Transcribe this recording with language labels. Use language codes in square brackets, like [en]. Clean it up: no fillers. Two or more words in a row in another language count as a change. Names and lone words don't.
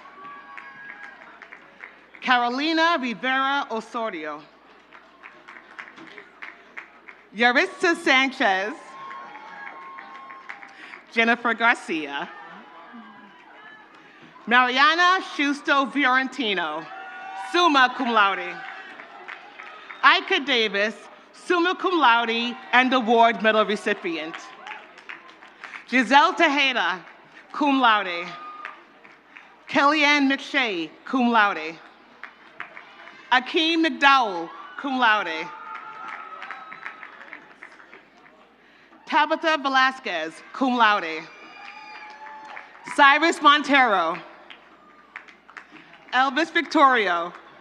[en] Carolina Rivera Osorio. Yaritza Sanchez. Jennifer Garcia. Mariana Schusto Fiorentino, [la] summa cum laude. [en] Ika Davis, [la] summa cum laude [en] and award medal recipient. Giselle Tejeda, [la] cum laude. [en] Kellyanne McShay, [la] cum laude. [en] Akeem McDowell, [la] cum laude. [en] Tabitha Velasquez, [la] cum laude. [en] Cyrus Montero. Elvis Victorio.